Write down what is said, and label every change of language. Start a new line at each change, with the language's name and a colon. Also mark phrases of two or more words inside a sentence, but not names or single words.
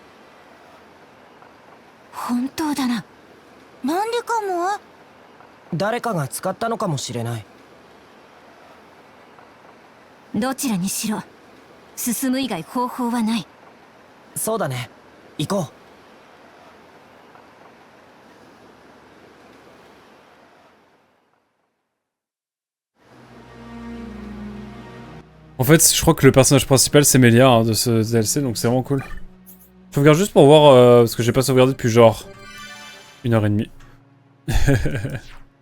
Japanese: 本当だな。なんでかも？誰かが使ったのかもしれない。どちらにしろ進む以外方法はない。そうだね。行こう。
French: En fait, je crois que le personnage principal c'est Melia hein, de ce DLC, donc c'est vraiment cool. Je sauvegarde juste pour voir, parce que j'ai pas sauvegardé depuis genre 1h30.